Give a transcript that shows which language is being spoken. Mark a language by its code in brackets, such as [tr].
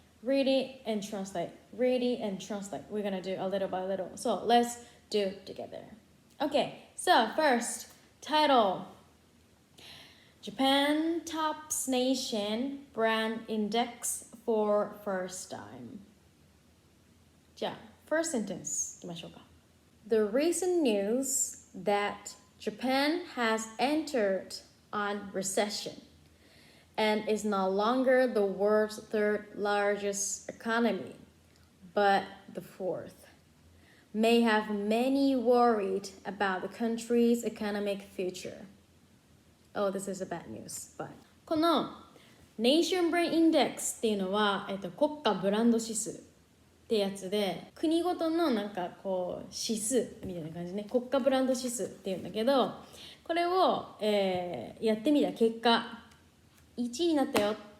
[en] Read it and translate. Read it and translate. We're gonna do a little by little. So let's do together. Okay, so first, title. Japan tops nation brand index for first time. [ja] じゃあ、 [en] first sentence [ja] いきましょうか。 [en] The recent news that Japan has entered on recession and is no longer the world's third largest economy, but the fourth, may have many worried about the country's economic future. Oh, this is a bad news, but [ja] この Nation Brand Index っていうのは、国家ブランド指数ってやつで、国ごとのなんかこう指数みたいな感じね、国家ブランド指数っていうんだけど、これを、やってみた結果1位になったよっ